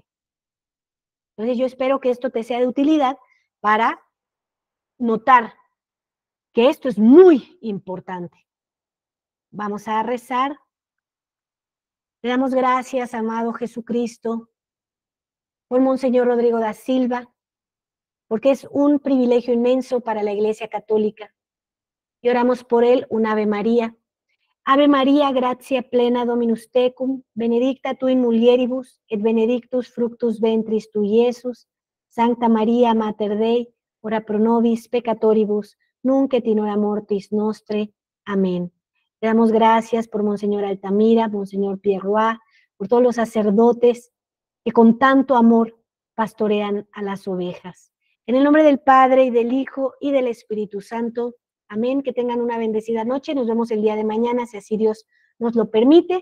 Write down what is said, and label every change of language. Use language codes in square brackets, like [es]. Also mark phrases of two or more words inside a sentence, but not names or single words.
[es] Entonces yo espero que esto te sea de utilidad para notar que esto es muy importante. Vamos a rezar. Le damos gracias, amado Jesucristo, por Monseñor Rodrigo da Silva, porque es un privilegio inmenso para la Iglesia Católica. Y oramos por él un Ave María. [la] Ave Maria, gratia plena Dominus tecum, benedicta tu in mulieribus, et benedictus fructus ventris tui, Iesus. Sancta Maria, Mater Dei, ora pro nobis peccatoribus, nunc et in hora mortis nostre. [es] Amén. Le damos gracias por Monseñor Altamira, Monseñor Pierroy, por todos los sacerdotes que con tanto amor pastorean a las ovejas. En el nombre del Padre, y del Hijo, y del Espíritu Santo. Amén. Que tengan una bendecida noche. Nos vemos el día de mañana, si así Dios nos lo permite.